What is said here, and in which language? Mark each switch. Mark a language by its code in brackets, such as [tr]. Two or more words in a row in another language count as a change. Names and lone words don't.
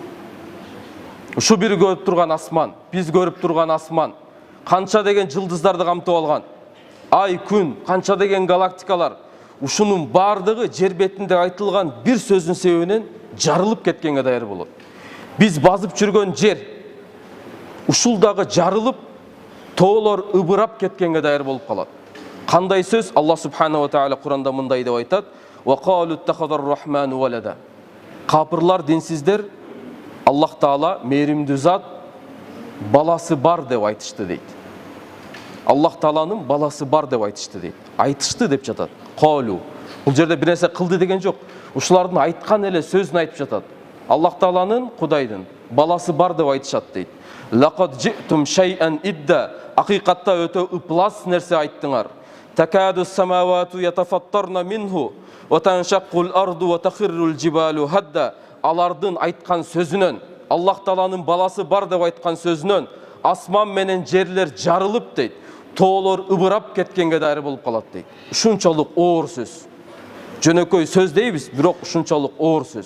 [ky] Ушу бир көрүп турган асман, биз көрүп турган асман, канча деген жылдыздарды камтып алган, ай, күн, канча деген галактикалар, ушунун бардыгы жер бетинде айтылган бир сөздүн себебинен жарылып кеткенге даяр болот. Биз базып жүргөн жер ушул дагы жарылып, тоолор ыбырап кеткенге даяр болуп калат. Кандай сөз? [ar] الله سبحانه وتعالى [ky] Куранда мындай деп айтат: [ar] "وقالوا اتخذ الرحمن ولدا." [ky] Капырлар, динсиздер, [ar] الله تعالى [ky] мээримдүү зат баласы бар деп айтышты дейт. [ar] الله تعالى [ky] баласы бар деп айтышты дейт. Айтышты деп жатат. Қалу. Бул жерде бир нерсе кылды деген жок. Ушулардын айткан эле сөзүн айтып жатат. [ar] الله تعالى, [ky] Кудайдын баласы бар деп айтышат дейт. [ar] لقد جئتم شيئا إدا. [ky] Акыйкатта өтө ыплас нерсе айттыңар. [ar] تكاد السماوات يتفطرن منه وتنشق الأرض وتخر الجبال هدا. [ky] Алардын айткан сөзүнөн, [ar] الله تعالى [ky] баласы бар деп айткан сөзүнөн асман менен жерлер жарылып дейт. Тоолор ыбырап кеткенге даяр болуп калат дейт. Ушунчалык оор сөз. Жөнөкөй сөз дейбиз, бирок ушунчалык оор сөз.